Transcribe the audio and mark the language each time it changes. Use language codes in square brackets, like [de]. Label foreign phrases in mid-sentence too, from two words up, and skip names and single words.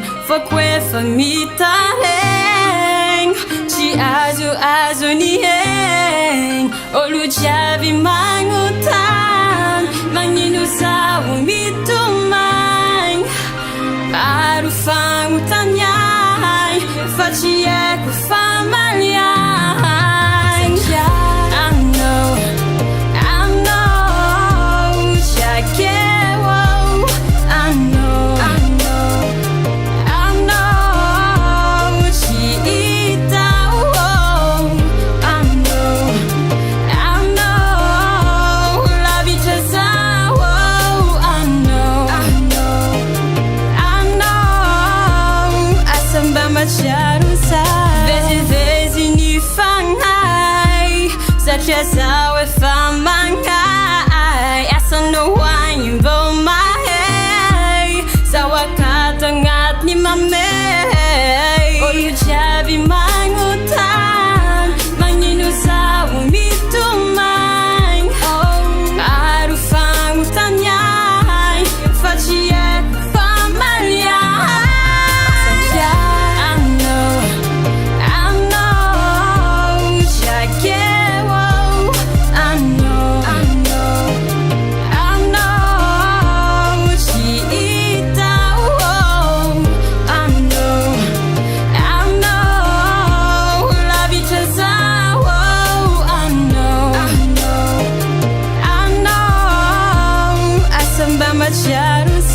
[mg] mitareng tsy azo ny heng olo jiaby magnotany magnino zaho mitomagny aro fagnotaniay fa tsy haiko famaliagny I [en] know Jakewo I know Chiita I know [mg] la vita zao [en] I [mg] know asamba matsiaro za vezivezi ny fagnahy satria zaho efa magnahy asano hoagny mbô mahay zaho akato agnatiny mamay olo jiaby magnotany magnino zaho mitomagny aro fagnotaniay fa tsy haiko famaliagny [en] I know Jakewo I know Chiita I know [mg] la vita zao [en] I know [mg] asamba matsiaro